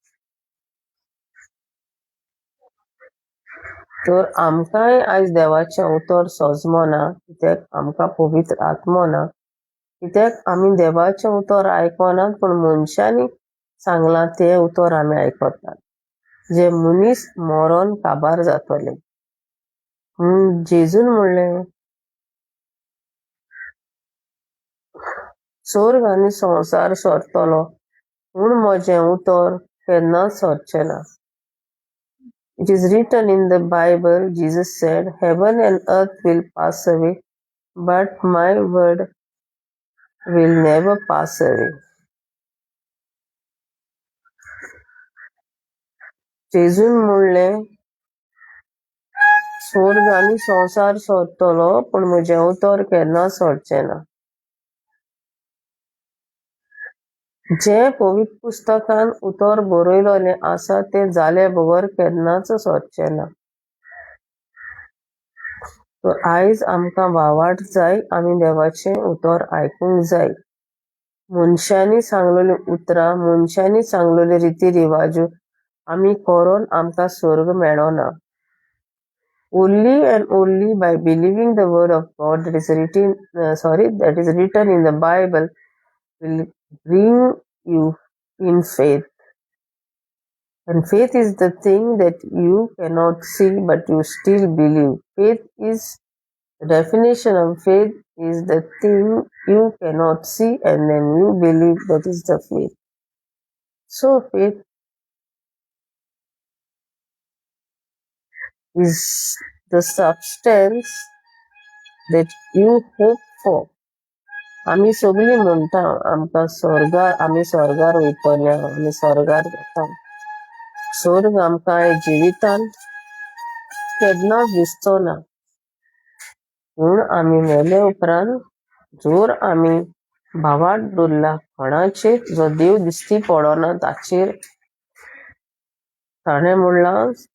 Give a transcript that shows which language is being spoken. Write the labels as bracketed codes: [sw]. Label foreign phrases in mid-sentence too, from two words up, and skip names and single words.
[kok] तर आमकांय आयज देवाचें उतर सोजमो ना, कित्याक आमकां पवित्र आत्मो ना, कित्याक आमी देवाचें उतर आयकोनात पूण मनशांनी सांगलां तें उतर आमी आयकतात, जे मनीस मरोन काबार जातले। जेजून म्हणलें स्वर्ग आनी संवसार सोरतलो पूण म्हजें उतर केन्नाच सोरचें ना। [en] It is written in the Bible, Jesus said, heaven and earth will pass away, but my word will never pass away। [kok] जेजून म्हणलें स्वर्ग आनी संवसार सोरतलो पूण म्हजें उतर केन्ना सोरचें ना। जे पवित्र पुस्तकान उतर बरयलोलें आसा तें जाले बगर केन्नाच सोरचें ना। तर आयज आमकां वावाट जाय, आमी देवाचें उतर आयकूंक जाय। मनशांनी सांगलेलीं उतरां, मनशांनी सांगलेले रिती रिवाज्यो आमी करून आमकां स्वर्ग मेळना। [en] Only and only by believing the word of God that is written in the Bible will bring you in faith। And faith is the thing that you cannot see but you still believe। Faith is the definition of faith is the thing you cannot see and then you believe, that is the faith। So faith is the substance that you hope for। [kok] आमी सगळीं म्हणटा आमकां आमी स्वर्गार वयतले, आमी स्वर्गार वता। स्वर्ग आमकां जिवितान केन्नाच दिसचो ना, पूण आमी मेले उपरांत जोर आमी भावार्थ दवरला कोणाचेर जो देव दिश्टी पडना ताचेर, ताणें म्हणलां